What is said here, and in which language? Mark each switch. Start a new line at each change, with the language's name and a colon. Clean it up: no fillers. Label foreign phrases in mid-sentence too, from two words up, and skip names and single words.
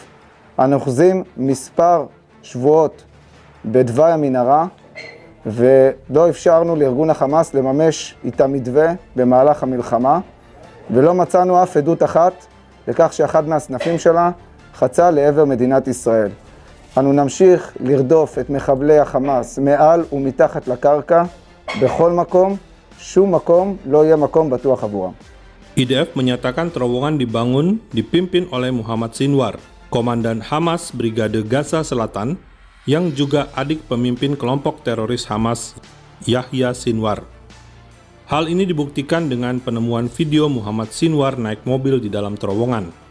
Hebrew: אנו אוחזים מספר שבועות בדווי המנהרה ולא אפשרנו לארגון החמאס לממש איתה מתווה במהלך המלחמה, ולא מצאנו אף עדות אחת לכך שאחד מהסנפים שלה חצה לעבר מדינת ישראל. אנו נמשיך לרדוף את מחבלי החמאס מעל ומתחת לקרקע בכל מקום, שום מקום לא יהיה מקום בטוח עבורם.
Indonesian: IDF menyatakan terowongan dibangun dipimpin oleh Muhammad Sinwar, Komandan Hamas Brigade Gaza Selatan, yang juga adik pemimpin kelompok teroris Hamas, Yahya Sinwar. Hal ini dibuktikan dengan penemuan video Muhammad Sinwar naik mobil di dalam terowongan.